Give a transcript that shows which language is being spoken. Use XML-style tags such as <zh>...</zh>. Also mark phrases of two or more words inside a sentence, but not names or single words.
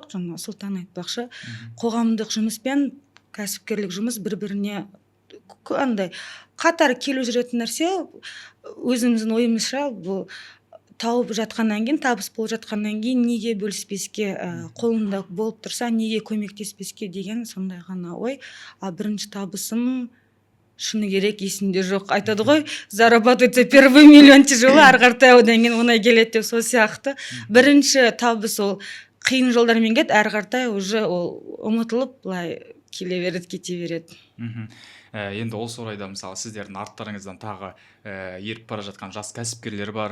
<kk>Жаңа Сұлтан айтпақшы, қоғамдық жұмыспен кәсіпкерлік жұмыс бір-біріне қатар келу жүретін нәрсе. Өзіміздің ойымызша, бұл тауып жатқаннан кейін, табыс болып жатқаннан кейін неге бөліспеске, қолында болып тұрса неге көмектеспеске деген сондай ғана ой. Бірінші табысым шыны керек есімде жоқ. Айтады ғой,</kk> <ru>зарабатывается первый миллион тяжело,</ru> <kk>арғартай одан кейін оңай келеді деп, сол сияқты. Бірінші табыс ол қиын жолдармен кет, арғартай уже ол ұмытылып, былай келе береді, кете береді. Енді осы орайда мысалы сіздердің арттарыңыздан тағы еріп бара жатқан жас кәсіпкерлер бар.</kk>